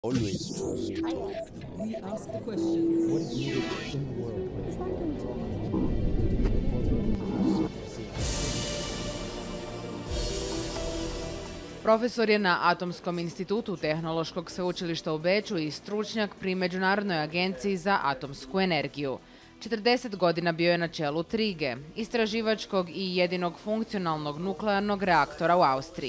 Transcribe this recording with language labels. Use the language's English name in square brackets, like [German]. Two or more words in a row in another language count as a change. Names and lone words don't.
[English] Always trust. We ask the questions. What is needed in the world? [Croatian] Profesor je na Atomskom institutu Tehnološkog sveučilišta u Beču i stručnjak pri Međunarodnoj agenciji za atomsku energiju. 40 godina bio je na čelu TRIGA-e, istraživačkog i jedinog funkcionalnog nuklearnog reaktora u Austriji.